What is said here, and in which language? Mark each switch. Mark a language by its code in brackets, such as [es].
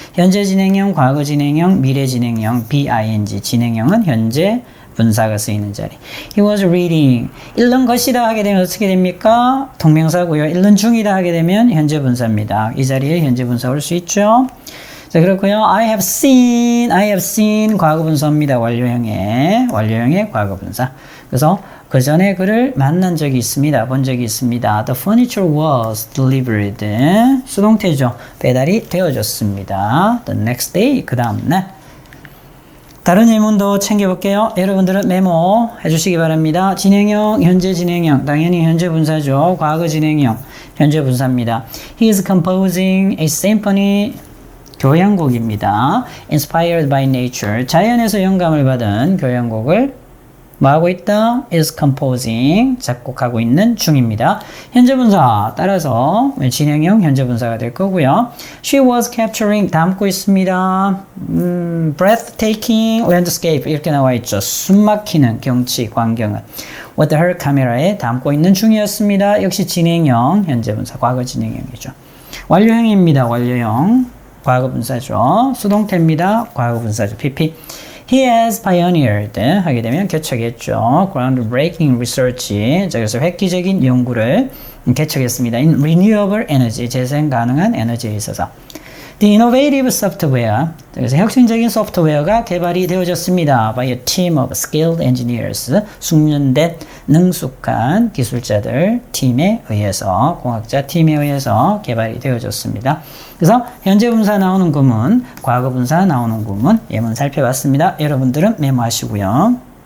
[ko] 현재 진행형, 과거 진행형, 미래 진행형, BING. 진행형은 현재 분사가 쓰이는 자리. [en] He was reading. [ko] 읽는 것이다 하게 되면 어떻게 됩니까? 동명사고요. 읽는 중이다 하게 되면 현재 분사입니다. 이 자리에 현재 분사 올 수 있죠. 자, 그렇고요. [en] I have seen [ko] 과거분사입니다. 완료형의 과거분사. 그래서 그 전에 그를 만난 적이 있습니다. 본 적이 있습니다. [en] The furniture was delivered. [ko] 수동태죠. 배달이 되어졌습니다. [en] The next day. [ko] 그 다음날. 다른 예문도 챙겨볼게요. 여러분들은 메모 해주시기 바랍니다. 진행형, 현재 진행형. 당연히 현재 분사죠. 과거 진행형, 현재 분사입니다. [en] He is composing a symphony. [ko] 교향곡입니다. [en] Inspired by nature. [ko] 자연에서 영감을 받은 교향곡을 뭐하고 있다? [en] is composing. [ko] 작곡하고 있는 중입니다. 현재 분사 따라서 진행형 현재 분사가 될 거고요. [en] She was capturing [ko] 담고 있습니다. [en] breathtaking landscape [ko] 이렇게 나와 있죠. 숨막히는 경치, 광경을 [en] with her camera [ko] 에 담고 있는 중이었습니다. 역시 진행형 현재 분사, 과거 진행형이죠. 완료형입니다. 완료형. 과거 분사죠. 수동태입니다. 과거 분사죠. PP. [en] He has pioneered [ko] 하게 되면 개척했죠. [en] groundbreaking research. [ko] 자, 그래서 획기적인 연구를 개척했습니다. [en] in renewable energy. [ko] 재생 가능한 에너지에 있어서. [en] The innovative software. [ko] 그래서 혁신적인 소프트웨어가 개발이 되어졌습니다. [en] by a team of skilled engineers. [ko] 숙련된 능숙한 기술자들 팀에 의해서, 공학자 팀에 의해서 개발이 되어졌습니다. 그래서 현재 분사 나오는 구문, 과거 분사 나오는 구문 예문 살펴봤습니다. 여러분들은 메모하시고요.